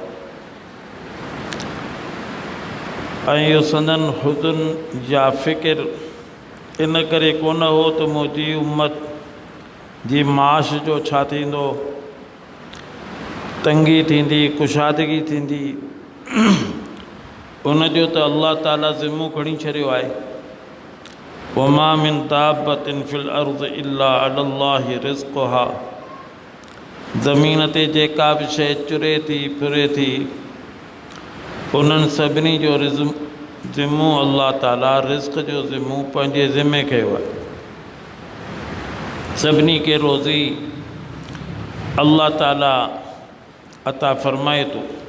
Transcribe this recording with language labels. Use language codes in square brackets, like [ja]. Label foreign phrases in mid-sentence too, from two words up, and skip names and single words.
[sd] ऐं इहो संदन हुज़न या फ़िक्र इन करे कोन हो त मुंहिंजी उम्मत जी माश जो छा थींदो, तंगी थींदी, कुशादगी थींदी। उन जो त अल्लाह ताला ज़िम्मो खणी छॾियो आहे। [ar] وما من دابة في الأرض إلا على الله رزقها, [sd] ज़मीन ते जेका बि शइ चुरे थी फिरे थी उन्हनि सभिनी जो ज़िम्मो अल्लाह ताला रिज़्क़ जो ज़िम्मो पंहिंजे ज़िम्मे कयो आहे। सभिनी खे रोज़ी अल्लाह ताला अता फ़रमाए थो।